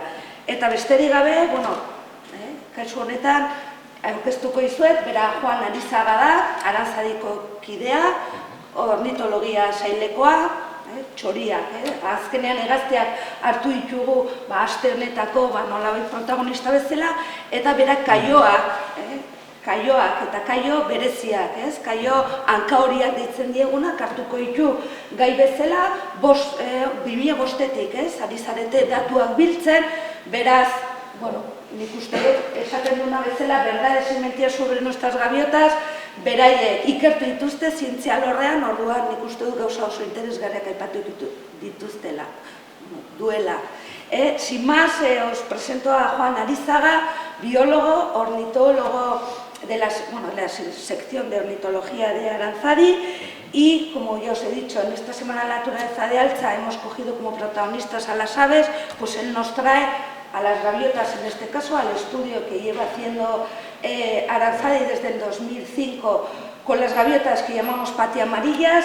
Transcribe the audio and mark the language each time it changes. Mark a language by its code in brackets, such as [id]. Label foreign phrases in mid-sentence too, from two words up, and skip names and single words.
[eu] Eta besterik gabe, kasu honetan, aurkeztuko dizuet, bera Juan Arizaga da, Aranzadiko kidea, ornitologia sailekoa, txoriak, azkenean hegaztiak hartu ditugu aste honetako nolabait protagonista bezala, eta berak kaioak eta kaio bereziak, kaio hankahoriak deitzen diegunak hartuko ditu gai bezala, 2005-etik, ari zarete datuak biltzen, beraz, nik uste dut, esaten duna bezala, [es] verdades y mentiras sobre nuestras gaviotas, [eu] beraiek ikertu dituzte zientzia alorrean, orduan nik uste dut gauza oso interesgarriak aipatu dituztela, duela. [es] Sin más, os presento a Juan Arizaga, biólogo, ornitólogo de la sección de ornitología de Aranzadi, y como ya os he dicho, en esta Semana de la Naturaleza de Altza hemos cogido como protagonistas a las aves, pues él nos trae a las gaviotas, en este caso al estudio que lleva haciendo Aranzadi desde el 2005 con las gaviotas que llamamos patiamarillas.